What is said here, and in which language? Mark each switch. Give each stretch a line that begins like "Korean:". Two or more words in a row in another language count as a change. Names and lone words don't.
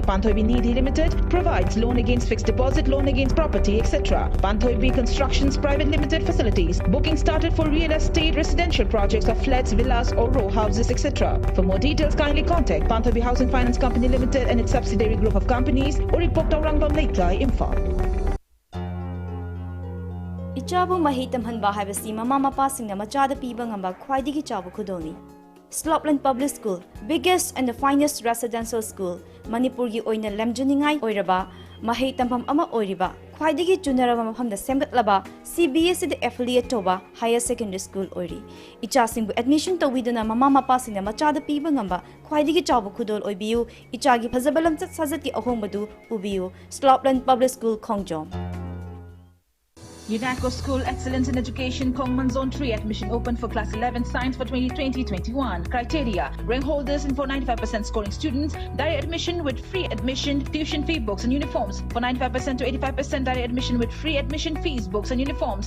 English: Banthobi Nidhi Limited provides loan against fixed deposit, loan against property, etc. Banthobi Constructions Private Limited facilities. Booking started for real estate residential projects of flats, villas or row houses, etc. For more details, kindly contact Banthobi Housing Finance Company Limited and its subsidiary group of companies or report Rangbam Leitlai, Imphal.
Manipuri: Ichabu mahitam hanba habasi mama mapa singna machada piba ngamba khwaidigi chabu khudoni. Slopland Public School,
English: biggest and the finest residential school
Manipuri: Manipurgi oina lamjuningai oiraba mahei tampam ama oiriba khwaidigi chunaraba mafamda semgatlaba CBSE de affiliate toba
English: higher secondary school
Manipuri: oiri ichasingbu admission tawiduna mama mapa singna machada piba ngamba khwaidigi chawbu khudol oibiu ichagi phazabalam chat sajat ki ahombadu ubiu Slopland Public School Khongjom
English: UNESCO School Excellence in Education Kongman Zone 3 admission open for Class 11 Science for 2020-21. Criteria: rank holders and for 95% scoring students, direct admission with free admission, tuition fee, books and uniforms. For 95% to 85% direct admission with free admission fees, books and uniforms.